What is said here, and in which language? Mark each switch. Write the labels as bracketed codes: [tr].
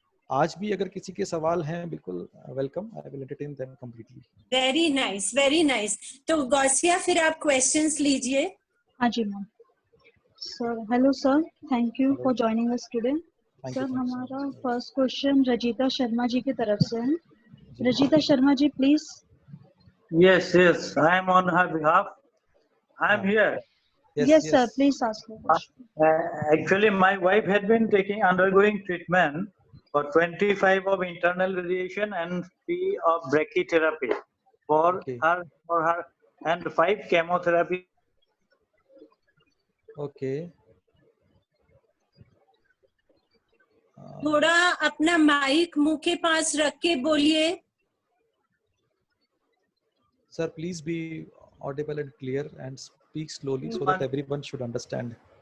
[hi] आज भी अगर किसी के सवाल हैं बिल्कुल welcome, [en] I will entertain them completely. Very nice, very nice. [hi] तो गौसिया फिर आप क्वेश्चंस लीजिए। हाँ जी ma'am. [en] Sir hello sir, thank you for joining us today. [hi] Sir हमारा फर्स्ट क्वेश्चन रजिता शर्मा जी की तरफ से है। Rajitha Sharma ji please. [en] Yes, yes, I am on her behalf. I am here. Yes sir, please ask your question. Actually, my wife had been undergoing treatment for 25 of internal radiation and 3 of brachytherapy for Okay. her and 5 chemotherapy. Okay. [hi] थोड़ा अपना mic मुंह के पास रख के बोलिए। [en] Sir, please be audible and clear and speak slowly so that everyone should understand.